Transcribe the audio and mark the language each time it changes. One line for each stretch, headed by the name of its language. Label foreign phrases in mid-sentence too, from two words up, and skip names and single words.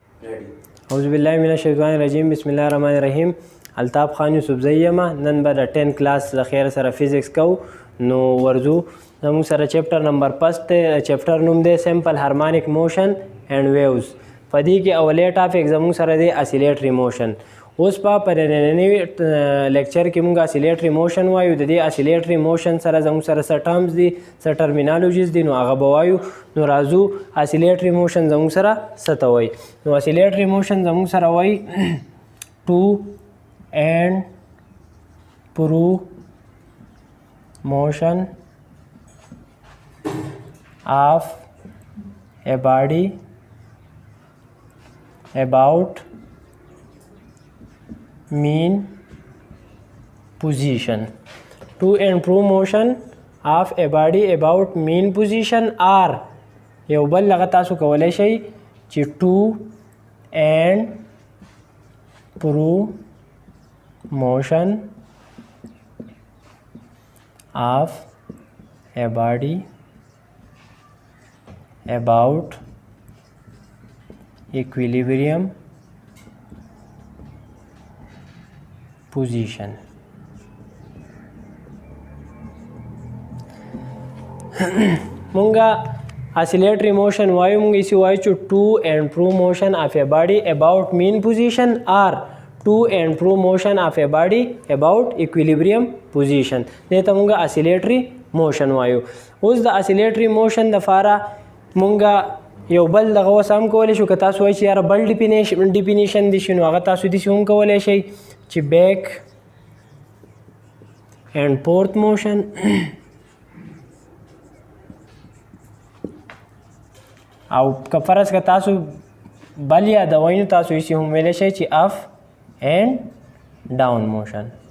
Arabic: اعوذ بالله من الشیطان الرجیم بسم الله الرحمن الرحیم.
Pashto: الطاف خان یوسفزئی یم. نن به د 10 کلاس د خیر سره فزیکس کو نو ورزو. زموږ سره
English: chapter number
Pashto: 5 ته چپټر نوم دی
English: simple harmonic motion and waves.
Pashto: په دې کې اولې ټاپک زموږ سره دی
English: oscillatory motion.
Pashto: اوس په نننی لیکچر کې موږ
English: oscillatory motion
Pashto: وایو. د دې
English: oscillatory motion
Pashto: سره زموږ سره څه ټرمز دي څه ټرمینالوجیز دي نو هغه به وایو. نو راځو
English: oscillatory motion
Pashto: زموږ سره څه ته وایي. نو
English: oscillatory motion
Pashto: زموږ سره وایي
English: to and fro motion of a body about mean position. To and fro motion of a body about mean position are
Pashto: یو بل لغه تاسو کولای شئ چې
English: to and fro motion of a body about equilibrium position.
Pashto: مونږه
English: oscillatory motion
Pashto: وایو. مونږ یې وایو چې
English: to and fro motion of a body about mean position or to and fro motion of a body about equilibrium position.
Pashto: دې ته مونږه
English: oscillatory motion
Pashto: وایو. اوس د
English: oscillatory motion
Pashto: لپاره مونږه یو بل دغه اوس هم کولی شو. که تاسو وایئ چې یاره بل ډیفینیشن دي شي نو هغه تاسو داسې هم کولی شئ چې
English: back and forth motion
Pashto: او که فرض که تاسو بل یادوئ نو تاسو یې هم ویلی شئ چې
English: up and down motion.